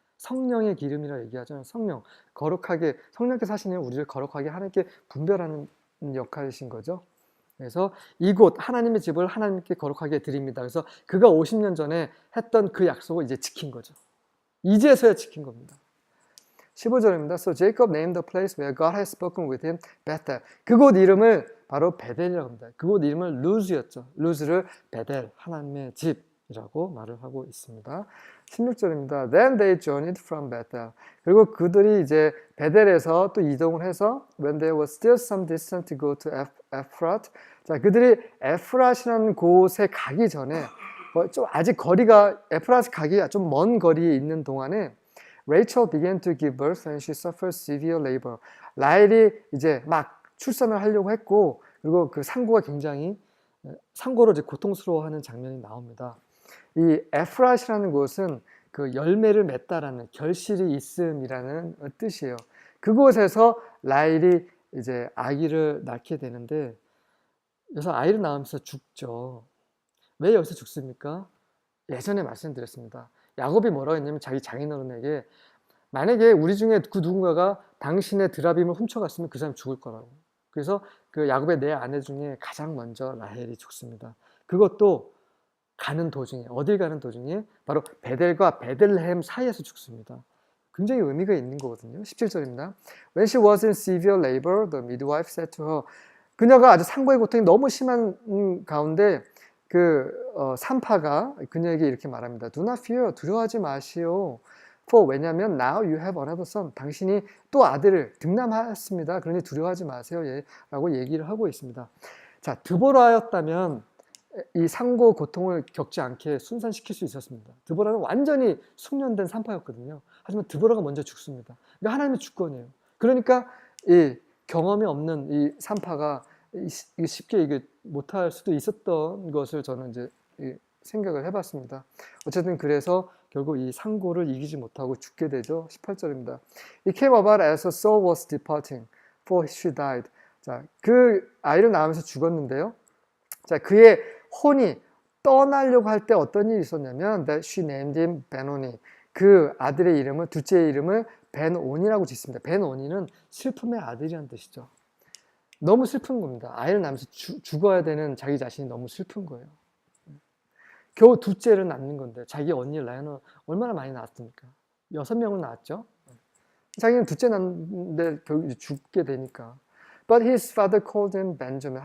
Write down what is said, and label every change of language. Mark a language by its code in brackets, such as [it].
[ko] 성령의 기름이라고 얘기하죠. 성령, 거룩하게, 성령께서 하시는 우리를 거룩하게 하나님께 분별하는 역할이신 거죠. 그래서 이곳 하나님의 집을 하나님께 거룩하게 드립니다. 그래서 그가 50년 전에 했던 그 약속을 이제 지킨 거죠. 이제서야 지킨 겁니다. 15절입니다. [en] So Jacob named the place where God had spoken with him Bethel. [ko] 그곳 이름을 바로 베델이라고 합니다. 그곳 이름은 루즈였죠. 루즈를 베델, 하나님의 집이라고 말을 하고 있습니다. 16절입니다. [en] Then they journeyed from Bethel. [ko] 그리고 그들이 이제 베델에서 또 이동을 해서 [en] When there was still some distance to go to Ephrat. [ko] 자, 그들이 에프рат이라는 곳에 가기 전에 좀 아직 거리가 에프랏 가기 좀 먼 거리에 있는 동안에 [en] Rachel began to give birth and she suffered severe labor. [ko] 라헬이 이제 막 출산을 하려고 했고 그리고 그 상고가 굉장히 상고로 이제 고통스러워하는 장면이 나옵니다. 이 에프랏이라는 곳은 그 열매를 맺다라는 결실이 있음이라는 뜻이에요. 그곳에서 라헬이 이제 아기를 낳게 되는데 여기서 아이를 낳으면서 죽죠. 왜 여기서 죽습니까? 예전에 말씀드렸습니다. 야곱이 뭐라고 했냐면 자기 장인어른에게 만약에 우리 중에 그 누군가가 당신의 드라빔을 훔쳐갔으면 그 사람 죽을 거라고. 그래서 그 야곱의 네 아내 중에 가장 먼저 라헬이 죽습니다. 그것도 가는 도중에, 어딜 가는 도중에 바로 베델과 베들레헴 사이에서 죽습니다. 굉장히 의미가 있는 거거든요. 17절입니다. [en] When she was in severe labor, the midwife said to her. [ko] 그녀가 아주 상고의 고통이 너무 심한 가운데 산파가 그녀에게 이렇게 말합니다. [en] Do not fear, [ko] 두려워하지 마시오. [en] For [ko] 왜냐하면 [en] now you have another son. [ko] 당신이 또 아들을 득남하였습니다. 그러니 두려워하지 마세요. 라고 얘기를 하고 있습니다. 자, 드보라였다면 이 상고 고통을 겪지 않게 순산시킬 수 있었습니다. 드보라는 완전히 숙련된 산파였거든요. 하지만 드보라가 먼저 죽습니다. 그러니까 하나님의 주권이에요. 그러니까 이 경험이 없는 이 산파가 쉽게 이게 못할 수도 있었던 것을 저는 이제 생각을 해봤습니다. 어쨌든 그래서 결국 이 상고를 이기지 못하고 죽게 되죠. 18절입니다. [en] It came about as a soul was departing, for she died. [ko] 자, 그 아이를 낳으면서 죽었는데요. 자, 그의 혼이 떠나려고 할 때 어떤 일이 있었냐면 [en] that she named him Ben-oni. [ko] 그 아들의 이름을, 둘째의 이름을 벤온이라고 짓습니다. 벤온이는 슬픔의 아들이라는 뜻이죠. 너무 슬픈 겁니다. 아이를 낳으면서 죽어야 되는 자기 자신이 너무 슬픈 거예요. 겨우 둘째를 낳는 건데 자기 언니 라이언은 얼마나 많이 낳았습니까? 6명을 낳았죠. 자기는 둘째 낳는데 결국 죽게 되니까. [en] But his father called him Benjamin.